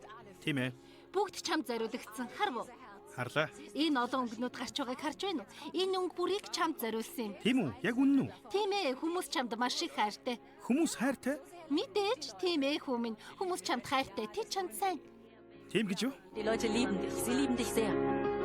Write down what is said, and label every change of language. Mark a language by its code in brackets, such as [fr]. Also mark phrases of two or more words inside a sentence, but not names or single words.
[mn] Тийм ээ. бүгд чамд зориулагдсан. Харв уу? Харлаа. Энэ олон өнгөнүүд гарч байгааг харж байна уу? Энэ өнгө бүрийг чамд зориулсан юм. Тийм үү? Яг үнэн үү? Тийм ээ, хүмүүс чамд маш их хайртай. Хүмүүс хайртай? Мэдээж, тийм ээ хүмүүс чамд хайртай. Тэд чамд сайн. Тийм гэж юу? [de] Die Leute lieben dich, sie lieben dich sehr.